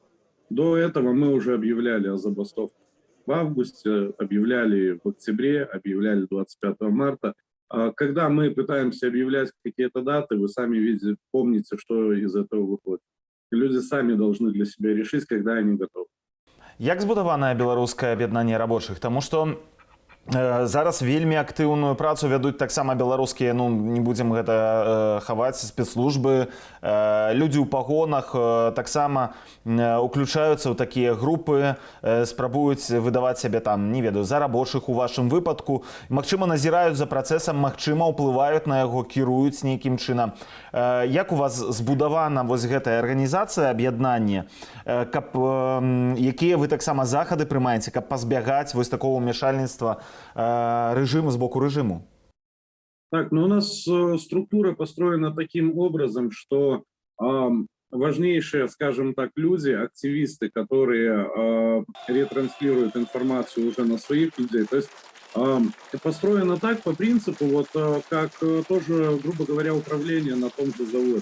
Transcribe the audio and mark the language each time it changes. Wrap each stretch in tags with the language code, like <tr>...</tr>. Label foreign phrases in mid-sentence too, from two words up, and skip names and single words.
<ru>До этого мы уже объявляли о забастовке в августе, объявляли в октябре, объявляли 25 марта. Когда мы пытаемся объявлять какие-то даты, вы сами помните, что из этого выходит. Люди сами должны для себя решить, когда они готовы.</ru> <be>Як збудаванае беларускае аб'яднанне рабочых? Таму што зараз вельмі актыўную працу вядуць таксама беларускія, не будзем гэта хаваць, спецслужбы, людзі ў пагонах таксама уключаюцца ў такія групы, спрабуюць выдаваць сябе не ведаю, за рабочых у вашым выпадку, магчыма, назіраюць за працэсам, магчыма, ўплываюць на яго, кіруюць нейкім чынам. Як у вас збудавана вось гэтая арганізацыя, аб'яднанне, якія вы таксама захады прымаеце, каб пазбягаць вось такого ўмяшальніцтва</be> <ru>режима, сбоку</ru> <be>режиму?</be> <ru>Так, у нас структура построена таким образом, что важнейшие, скажем так, люди, активисты, которые ретранслируют информацию уже на своих людей, то есть построено так по принципу, как тоже, грубо говоря, управление на том же заводе.</ru>